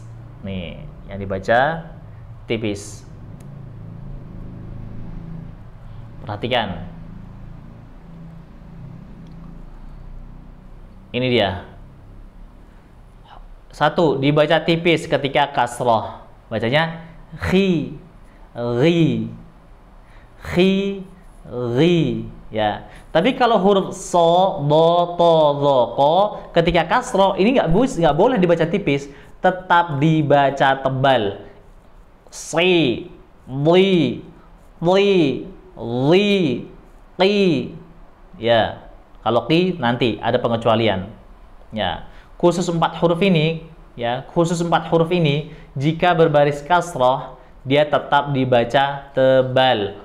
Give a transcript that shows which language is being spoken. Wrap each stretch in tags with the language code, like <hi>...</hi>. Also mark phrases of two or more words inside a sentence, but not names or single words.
<id>Nih, yang dibaca tipis. Perhatikan. Ini dia. Satu, dibaca tipis ketika kasroh. Bacanya khi, ri, khi, ri. Ya. Tapi kalau huruf so, do, to, zo, ko, ketika kasroh ini nggak boleh dibaca tipis, tetap dibaca tebal. Si, li, qi. Ya. Kalau qi nanti ada pengecualian. Ya, khusus 4 huruf ini, ya, khusus 4 huruf ini jika berbaris kasroh dia tetap dibaca tebal.</id>